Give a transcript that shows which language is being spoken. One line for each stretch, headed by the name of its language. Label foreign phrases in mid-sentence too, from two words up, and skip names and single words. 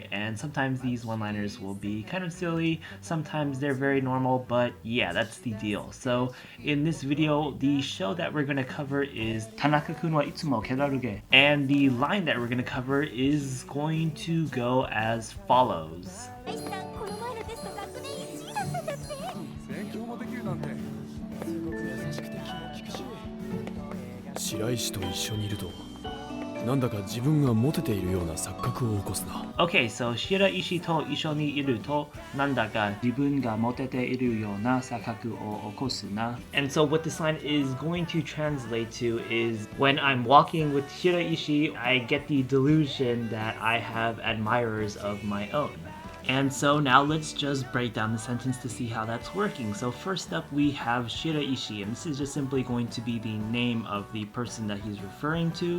English: And sometimes these one-liners will be kind of silly, sometimes they're very normal, but yeah, that's the deal. So in this video, the show that we're gonna cover is Tanaka-kun wa Itsumo Kedaruge, and the line that we're gonna cover is going to go as follows.
Japanese: 白石と一緒にいるとなんだか自分がモテているような錯覚を起こすな。 Okay, so 白石と一緒にいるとなんだか自分がモテているような錯覚を起こすな.
English: And so what this line is going to translate to is, when I'm walking with Shiraishi, I get the delusion that I have admirers of my own. And so now let's just break down the sentence to see how that's working. So first up we have Shiraishi, and this is just simply going to be the name of the person that he's referring to.